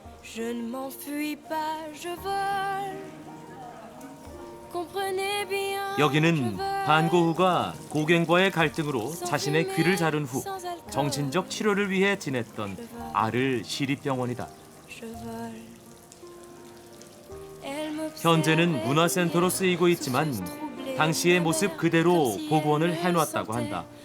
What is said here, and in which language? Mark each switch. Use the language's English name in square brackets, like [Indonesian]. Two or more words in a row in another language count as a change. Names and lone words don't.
[French] Je ne m'enfuis pas, je vole. Comprenez bien. [Korean] 여기는 반고흐가 고갱과의 갈등으로 자신의 귀를 자른 후 정신적 치료를 위해 지냈던 아르 시립병원이다. 현재는 문화센터로 쓰이고 있지만 당시의 모습 그대로 복원을 해놨다고 한다.